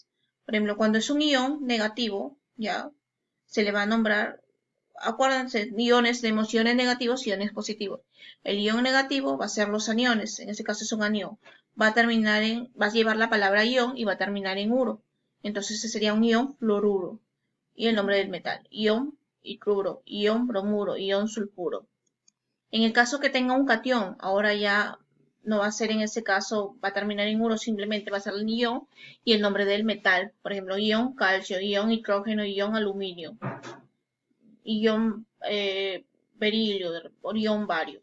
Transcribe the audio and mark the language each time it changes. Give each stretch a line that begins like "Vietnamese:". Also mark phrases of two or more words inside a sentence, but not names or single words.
Spanish: Por ejemplo, cuando es un ion negativo, ya, se le va a nombrar, acuérdense, iones, tenemos iones negativos y iones positivos. El ion negativo va a ser los aniones, en este caso es un anión. Va a llevar la palabra ion y va a terminar en uro. Entonces, ese sería un ion fluoruro. Y el nombre del metal, ion icluro, ion bromuro, ion sulfuro. En el caso que tenga un catión, ahora ya no va a ser en ese caso, va a terminar en uro, simplemente va a ser el ion y el nombre del metal. Por ejemplo, ion calcio, ion hidrógeno, ion aluminio, ion berilio, ion bario.